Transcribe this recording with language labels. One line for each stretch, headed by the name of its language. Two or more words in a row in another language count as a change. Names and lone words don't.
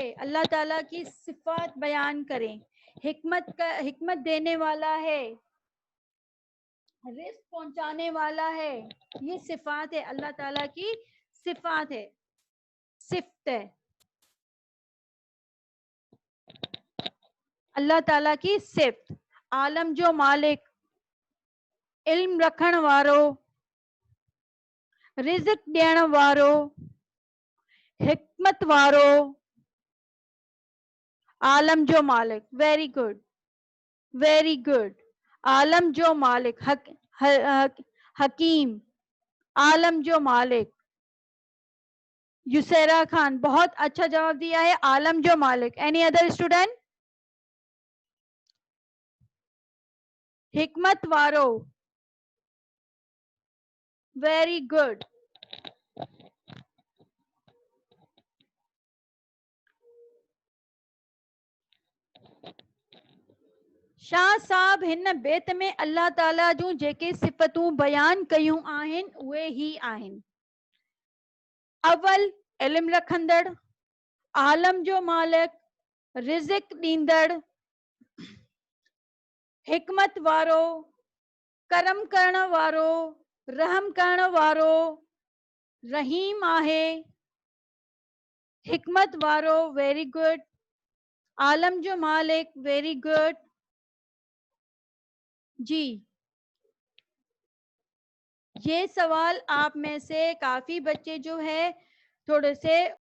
Urdu: اللہ تعالیٰ کی صفات بیان کریں. حکمت دینے والا ہے, رزق پہنچانے والا ہے. یہ صفات ہے, اللہ تعالیٰ کی صفات ہے, صفت ہے. اللہ تعالیٰ کی صفت.
Sindhi: عالم جو مالک, علم رکھن وارو, رزق ڈیण وارو, حکمت وارو, عالم جو مالک.
English: Very good, very good.
Sindhi: عالم جو مالک, حکیم, عالم جو مالک.
Urdu: یسیرا خان بہت اچھا جواب دیا ہے,
Sindhi: عالم جو مالک.
English: Any other student? حکمت وارو. Very good.
Sindhi: شاہ صاحب ہن بیت میں اللہ تعالیٰ جوں جيڪي صفتوں بیان کیوں آهن اهي ہی آهن. اول علم رکھندڑ, عالم جو مالک, رزق ڏيندڙ, حکمت وارو, کرم کرن وارو, رحم کرن وارو, رحیم آهي, حکمت وارو.
English: Very good.
Sindhi: عالم جو مالک.
English: Very good جی.
Urdu: یہ سوال آپ میں سے کافی بچے جو ہے تھوڑے سے